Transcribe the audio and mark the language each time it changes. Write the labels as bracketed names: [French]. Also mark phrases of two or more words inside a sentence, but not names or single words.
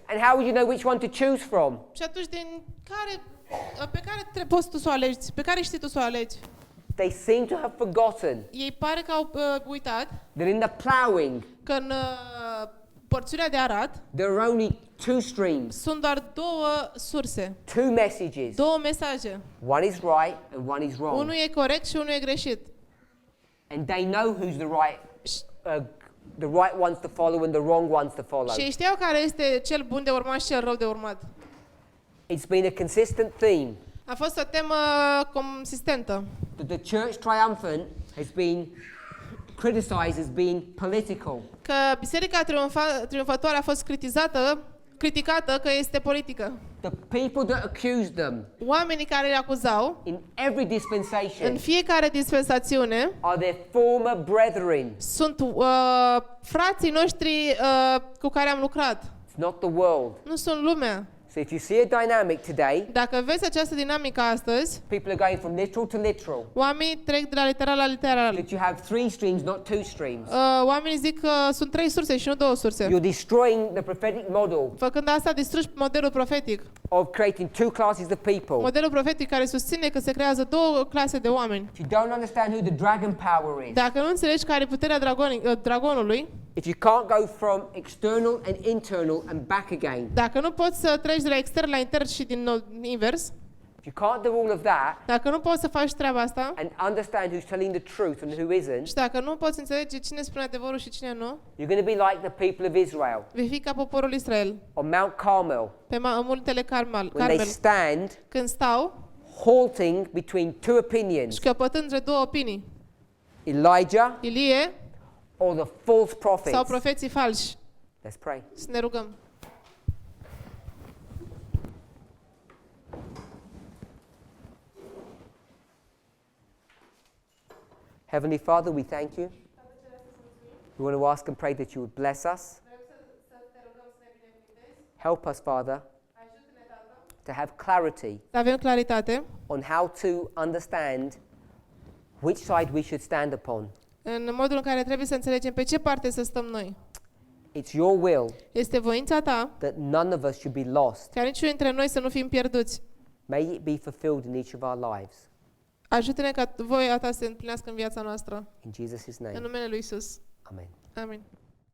[English] And how would you know which one to choose from? [Romanian] Și atunci pe care poți tu să o alegi? Pe care știi tu să o alegi? [English] They seem to have forgotten [Romanian] Ei pare că au uitat [English] that in the ploughing, [Romanian] că în porțiunea de arat [English] there are only two streams, [Romanian] sunt doar două surse, [English] two messages. [Romanian] două mesaje. [English] One is right and one is wrong. [Romanian] Unul e corect și unul e greșit. [English] And they know who's the right ones to follow and the wrong ones to follow. [Romanian] Și ei știau care este cel bun de urmat și cel rău de urmat. [English] It's been a consistent theme [Romanian] A fost o temă consistentă. [English] that the church triumphant has been criticized as being political. [Romanian] Că biserica triumfătoare a fost criticată că este politică. [English] The people that accused them [Romanian] Oamenii care le acuzau [English] in every dispensation [Romanian] în fiecare dispensațiune [English] are their former brethren. [Romanian] sunt frații noștri cu care am lucrat. [English] It's not the world. [Romanian] Nu sunt lumea. [English] So if you see a dynamic today, [Romanian] Dacă vezi această dinamică astăzi, [English] people are going from literal to literal. [Romanian] oamenii trec de la literal la literal. [English] That you have three streams, not two streams. [Romanian] Oamenii zic că sunt trei surse și nu două surse. [English] You're destroying the prophetic model [Romanian] Făcând asta, distrugi modelul profetic. [English] of creating two classes of people. [Romanian] Modelul profetic care susține că se creează două clase de oameni. [English] If you don't understand who the dragon power is, [Romanian] Dacă nu înțelegi care e puterea dragonului, [English] if you can't go from external and internal and back again, [Romanian] dacă nu poți să treci de la extern la intern și din nou invers, [English] if you can't do all of that [Romanian] dacă nu poți să faci treaba asta [English] and understand who's telling the truth and who isn't, [Romanian] și dacă nu poți înțelege cine spune adevărul și cine nu, [English] you're going to be like the people of Israel [Romanian] vei fi ca poporul Israel [English] on Mount Carmel [Romanian] pe muntele [English] when they [Romanian] Carmel, [English] stand [Romanian] când stau [English] halting between two opinions, [Romanian] și căpătând între două opinii, [English] Elijah [Romanian] Ilie [English] or the false [Romanian] sau [English] prophets. [Romanian] profeții falși. [English] Let's pray. [Romanian] Să ne rugăm. [English] Heavenly Father, we thank you. We want to ask and pray that you would bless us. Help us, Father, to have clarity [Romanian] Să avem claritate [English] on how to understand which side we should stand upon. [Romanian] în modul în care trebuie să înțelegem pe ce parte să stăm noi. [English] It's your will [Romanian] Este voința ta [English] that none of us should be lost. [Romanian] ca niciunul dintre noi să nu fim pierduți. [English] May it be fulfilled in each of our lives. [Romanian] Ajută-ne ca voia ta să se împlinească în viața noastră. [English] In Jesus' [Romanian] În [English] name, [Romanian] numele lui Isus. [English] amen. [Romanian] Amin.